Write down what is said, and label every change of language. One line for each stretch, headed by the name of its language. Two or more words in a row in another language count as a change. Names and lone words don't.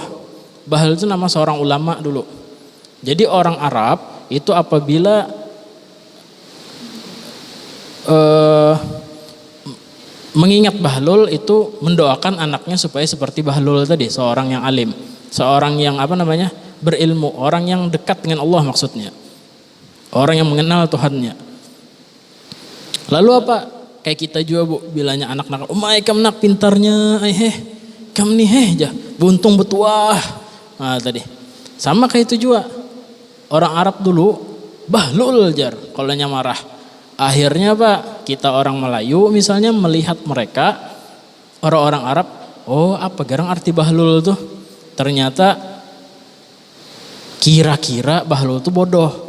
Indonesian: Bahlul itu nama seorang ulama dulu. Jadi orang Arab itu apabila mengingat bahlul itu mendoakan anaknya supaya seperti bahlul tadi, seorang yang alim. Seorang yang berilmu, orang yang dekat dengan Allah maksudnya. Orang yang mengenal Tuhannya. Lalu apa? Kayak kita juga bu,
Malay: bilanya anak nakal, kam nak pintarnya, kam nih jah, buntung betuah.
Indonesian: Nah tadi, sama kayak itu juga. Orang Arab dulu bahlul jar, kalau marah. Akhirnya apa? Kita orang Melayu misalnya melihat mereka, orang-orang Arab, oh apa garang arti bahlul tuh? Ternyata kira-kira bahlul itu bodoh.